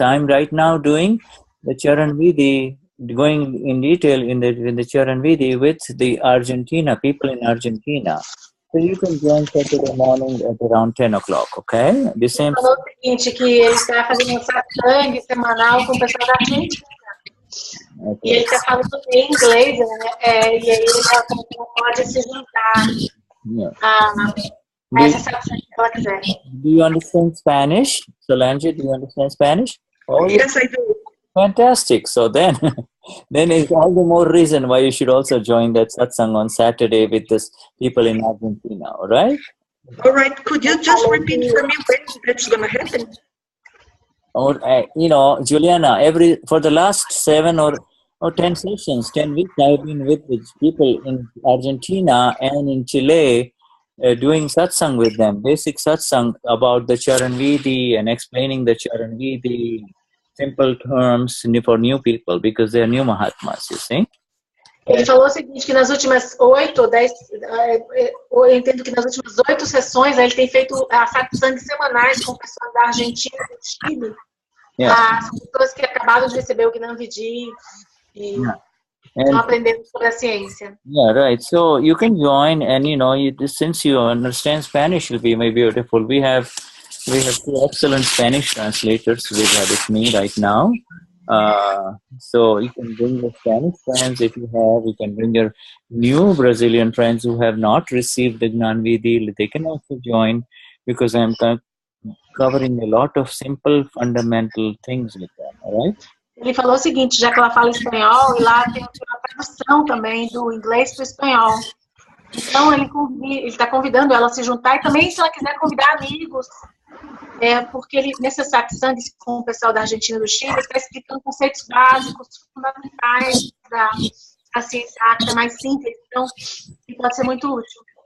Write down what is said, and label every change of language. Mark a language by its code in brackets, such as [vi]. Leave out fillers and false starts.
[en] I'm right now doing the Charan Vidhi, going in detail in the Charan Vidhi with the Argentina, people in Argentina. So you can join Saturday morning at around 10 o'clock, okay? The same. [pt] Ele falou o seguinte, que ele está fazendo um satsang semanal com o pessoal da Argentina. [en] Okay. [pt] E ele está falando em inglês, né? E aí ele pode se juntar a essa satsang que ela quiser. [en] Do you understand Spanish? Solange, do you understand Spanish? Oh, Yes, I do. Fantastic. So then it's all the more reason why you should also join that satsang on Saturday with this people in Argentina, all right? All right. Could you just repeat for me when that's going to happen? Or, Juliana, for the last 7 or 10 sessions, 10 weeks, I've been with the people in Argentina and in Chile doing satsang with them, basic satsang about the Charan Vidi and explaining the Charan Vidi, simple terms for new people because they are new Mahatmas, you see. [pt] Ele falou o seguinte, que nas últimas 8 ou 10, eu entendo que nas últimas 8 sessões ele tem feito satsang semanais com pessoas da Argentina e do Chile. As pessoas que acabaram de receber o Gnani e estão aprendendo sobre a ciência. [en] Yeah, right. So you can join, and since you understand Spanish, will be beautiful. We have 2 excellent Spanish translators with me right now. So you can bring your Spanish friends if you have. You can bring your new Brazilian friends who have not received the Gnani. They can also join because I'm covering a lot of simple fundamental things with them. All right? [pt] Ele falou o seguinte, já que ela fala espanhol, e lá tem uma tradução também do inglês para o espanhol. Então ele está convidando ela a se juntar e também se ela quiser convidar amigos. Porque ele, nesse satsang com o pessoal da Argentina e do Chile, está explicando conceitos básicos, fundamentais da ciência áctea mais simples, então pode ser muito útil.